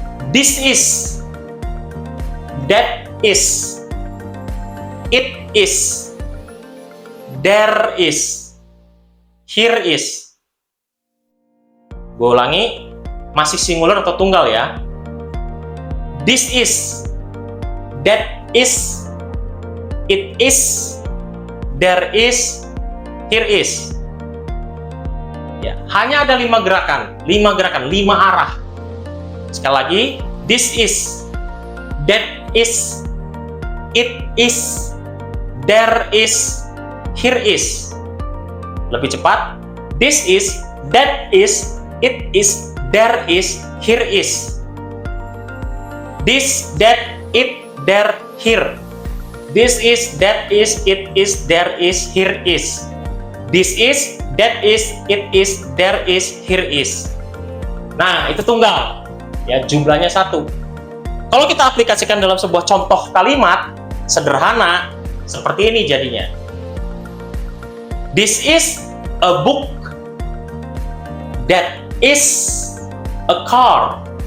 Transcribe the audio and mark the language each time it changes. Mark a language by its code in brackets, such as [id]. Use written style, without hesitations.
[en] This is, that is, it is, there is, here is. [id] Gue ulangi, masih singular atau tunggal ya. [en] This is, that is, it is, there is, here is. [id] Ya, hanya ada 5 gerakan, 5 arah. Sekali lagi, [en] this is, that is, it is, there is, here is. [id] Lebih cepat, [en] this is, that is, it is, there is, here is. This, that, it, there, here. This is, that is, it is, there is, here is. This is, that is, it is, there is, here is. [id] Nah, itu tunggal. Ya, jumlahnya 1. Kalau kita aplikasikan dalam sebuah contoh kalimat sederhana seperti ini jadinya. [en] This is a book. That is a car.